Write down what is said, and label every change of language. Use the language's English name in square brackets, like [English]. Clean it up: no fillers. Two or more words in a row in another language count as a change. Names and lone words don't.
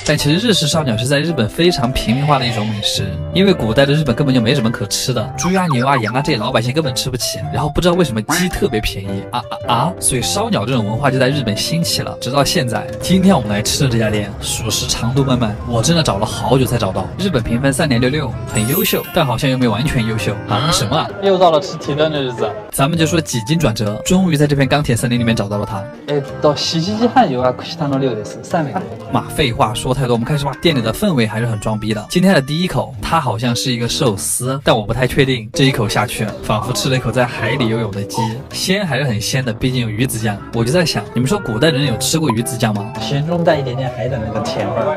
[Chinese] 但其实日式烧鸟是在日本非常平民化的一种美食，因为古代的日本根本就没什么可吃的，猪啊、牛啊、羊啊这些老百姓根本吃不起，然后不知道为什么鸡特别便宜所以烧鸟这种文化就在日本兴起了，直到现在。今天我们来吃的这家店，属实长路漫漫，我真的找了好久才找到。日本评分3.66，很优秀，但好像又没完全优秀啊？什么啊？又到了吃提灯的日子。咱们就说几经转折，终于在这片钢铁森林里面找到了它。 [Japanese] 到7 時半予約したの量です。3名。 [Chinese] 妈，废话说太多，我们开始吧。店里的氛围还是很装逼的。今天的第一口，它好像是一个寿司，但我不太确定。这一口下去，仿佛吃了一口在海里游泳的鸡，鲜还是很鲜的，毕竟有鱼子酱。我就在想，你们说古代人有吃过鱼子酱吗？咸中带一点点海的那个甜味儿。